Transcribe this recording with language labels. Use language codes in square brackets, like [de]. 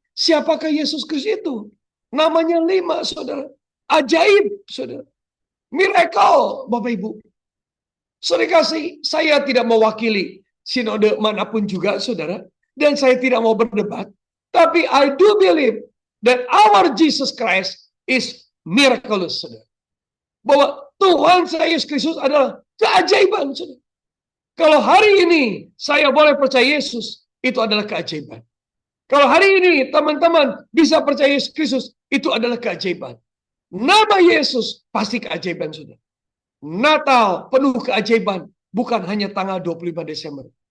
[id] Siapakah Yesus Kristus itu? Namanya 5, saudara. Ajaib, saudara. Miracle, Bapak Ibu. Saudara kasih, saya tidak mewakili sinode manapun juga, saudara. Dan saya tidak mau berdebat. Tapi [en] I do believe that our Jesus Christ is miraculous, saudara. [id] Bahwa Tuhan saya Yesus Kristus adalah keajaiban, saudara. Kalau hari ini saya boleh percaya Yesus, itu adalah keajaiban. Kalau hari ini teman-teman bisa percaya Yesus Kristus, itu adalah keajaiban. Nama Yesus pasti keajaiban, saudara. Natal penuh keajaiban, bukan hanya tanggal 25 Desember.